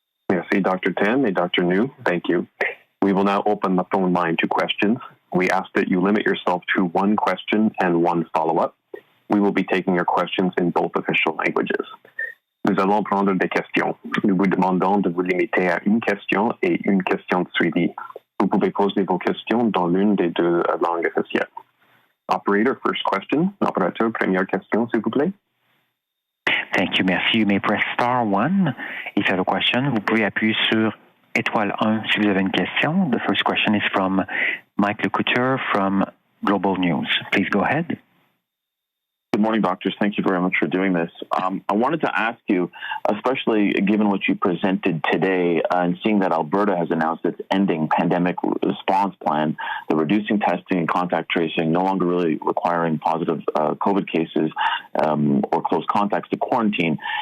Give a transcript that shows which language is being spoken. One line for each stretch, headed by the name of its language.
English: Merci, Dr. Tam and Dr. New. Thank you. We will now open the phone line to questions. We ask that you limit yourself to one question and one follow-up. We will be taking your questions in both official languages.
French: Nous allons prendre des questions. Nous vous demandons de vous limiter à une question et une question de suivi. Vous pouvez poser vos questions dans l'une des deux langues officielles.
English: Operator, first question.
French: Operateur, première question, s'il vous plaît.
English: Thank you, merci. You may press star 1 if you have a question.
French: Vous pouvez appuyer sur étoile 1 si vous avez une question.
English: The first question is from Mike Lecouture from Global News. Please go ahead. Good morning, doctors. Thank you very much for doing this. I wanted to ask you, especially given what you presented today and seeing that Alberta has announced its ending pandemic response plan, the reducing testing and contact tracing, no longer really requiring positive COVID cases or close contacts to quarantine.